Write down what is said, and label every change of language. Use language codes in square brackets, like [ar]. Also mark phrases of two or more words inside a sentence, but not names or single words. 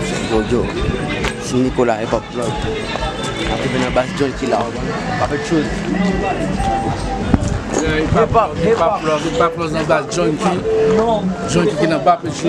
[ht] Yo, yo. Si Nicolas [en] hip hop plug. [ht] Ape vin nan Bass Joint ki la. Pa fè chouz. [en] Hip hop, hip hop plug, hip hop plug [ht] nan Bass Joint ki. Joint ki nan Bass